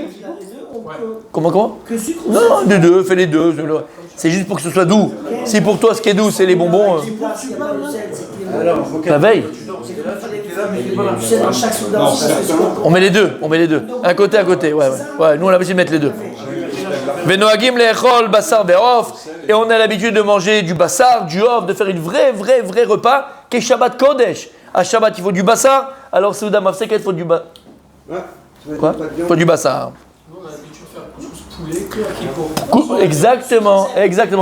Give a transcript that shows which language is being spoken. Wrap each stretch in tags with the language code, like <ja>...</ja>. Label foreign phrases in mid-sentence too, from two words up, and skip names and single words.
<fr>Comment Que sucre ou Non, les deux, fais les deux. C'est juste pour que ce soit doux. Si pour toi, ce qui est doux, c'est les bonbons. La veille. On met les deux. Un côté à côté. Ouais. Nous, on a l'habitude de mettre les deux.</fr> <he>ונוהגים לאכול בשר ועוף.</he> <fr>Et on a l'habitude de manger du bassar, du off, de faire une vrai repas qui est</fr> <he>שבת קודש.</he> <fr>À Shabbat, il faut du bassar. Alors,</fr> <he>סעודה מפסקת,</he> <fr>il faut du bassar. Quoi ? Il faut du bassar. Nous, on a l'habitude de faire poulet que à Kippour. Exactement.</fr>